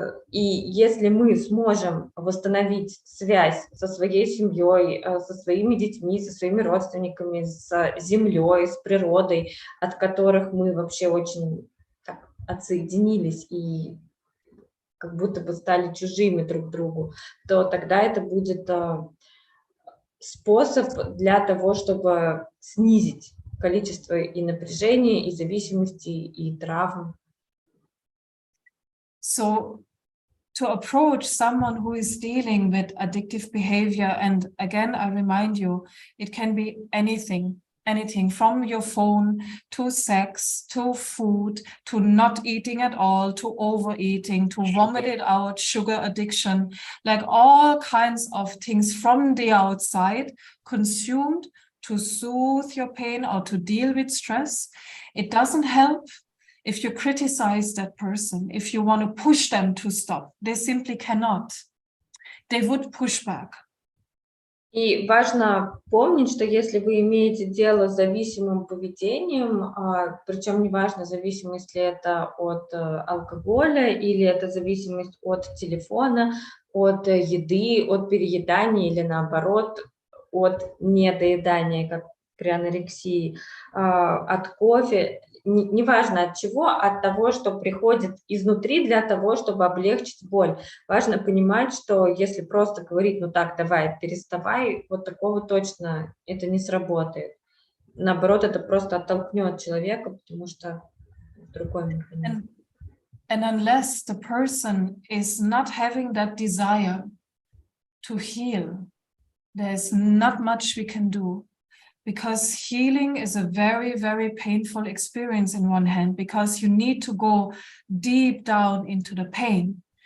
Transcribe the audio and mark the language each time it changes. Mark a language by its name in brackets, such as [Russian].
[Russian] И если мы сможем восстановить связь со своей семьей, со своими детьми, со своими родственниками, с землей, с природой, от которых мы вообще очень так отсоединились и как будто бы стали чужими друг другу, то тогда это будет способ для того, чтобы снизить количество и напряжения, и зависимостей, и травм. [English] So to approach someone who is dealing with addictive behavior, and again, I remind you, it can be anything from your phone to sex, to food, to not eating at all, to overeating, to vomit it out, sugar addiction, like all kinds of things from the outside consumed to soothe your pain or to deal with stress. It doesn't help if you criticize that person, if you want to push them to stop. They simply cannot. They would push back. [Russian] И важно помнить, что если вы имеете дело с зависимым поведением, причем неважно, зависимость ли это от алкоголя или это зависимость от телефона, от еды, от переедания или наоборот от недоедания, как при анорексии, от кофе, неважно от чего, от того, что приходит изнутри для того, чтобы облегчить боль. Важно понимать, что если просто говорить, ну так, давай, переставай, вот такого точно это не сработает. Наоборот, это просто оттолкнет человека, потому что другой механизм. [English] And unless the person is not having that desire to heal, there's not much we can do. Because healing is a very, very painful experience in one hand, because you need to go deep down into the pain.